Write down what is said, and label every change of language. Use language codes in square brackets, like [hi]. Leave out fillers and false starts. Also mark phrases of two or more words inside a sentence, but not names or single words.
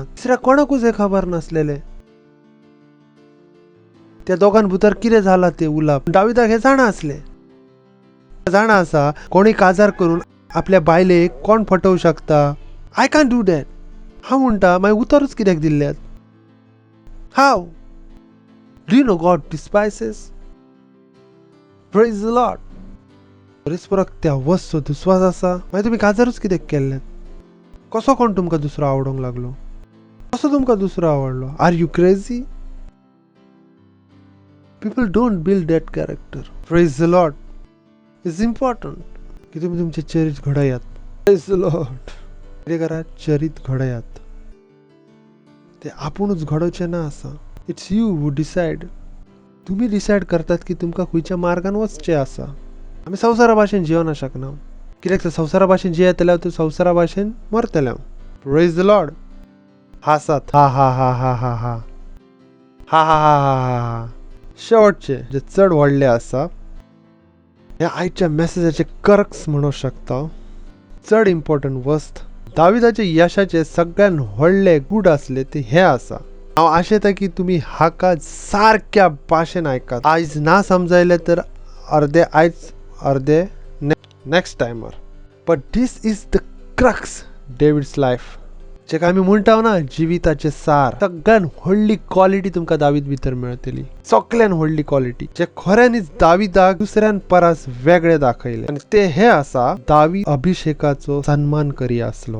[kok] दुसऱ्या कोणाकूच हे खबर नासलेले. त्या दोगां भितर कितें जाला ते उलाप दाविदाक हे जाणा असले. जाणा असा कोणी काजार करून आपल्या बायलेक कोण फटवू शकता. [en] I can do that. [kok] हांव म्हणटा मागीर उतरूच कित्याक दिल्ल्यात? हाव? [en] Do you know God despises? Praise the Lord. [kok] परस्पराक त्या वस्तू दुस्वास आसा, मागीर तुमी काजारूच कित्याक केल्ल्यात? कसो कोण तुमकां दुसरो आवडोंक लागलो? कसो तुमकां दुसरो आवडलो? [en] Are you crazy? People don't build that character. Praise the Lord. It's important [kok] की तुम्ही तुमचे चरित्र घडयात. [en] Praise the Lord. [kok] कितें करात? चरित्र घडयात. ते आपुणूच घडोवचें ना आसा. [en] It's you who decide. [kok] तुम्ही डिसायड करतात की तुमकां खंयच्या मार्गान वचचें आसा. आमी संवसारा भाशेन जिवना शकना. कित्याक तर संवसारा भाशेन जियेत जाल्यार तूं संवसारा भाशेन मरतले. [en] Praise the Lord. [kok] हासात. हा हा हा हा हा हा हा हा हा हा हा. शेवटचे जे चड व्हडले आसा ह्या आयच्या मेसेजाचे कर्क्स म्हणू शकता. चड इम्पॉर्टंट वस्त दाविदाचे यशाचे सगळ्यात व्हडले गूड असले ते हे आसा. हांव आशेता की तुम्ही हाका सारक्या भाशेन आयकात. आयज ना समजायले तर अर्दे आयज अर्दे नेक्स्ट टायमार. [en] But this is the crux David's life. [kok] जे आमी म्हणटा ना जिविताचे सार. सगळ्यात व्हडली क्वालिटी तुमकां दावीद भितर मेळटली. सगळ्यात व्हडली क्वालिटी जे खऱ्यांनीच दाविदाक दुसऱ्यां परस वेगळे दाखयले आणि ते हे आसा दावीद अभिषेकाचो सन्मान करी आसलो.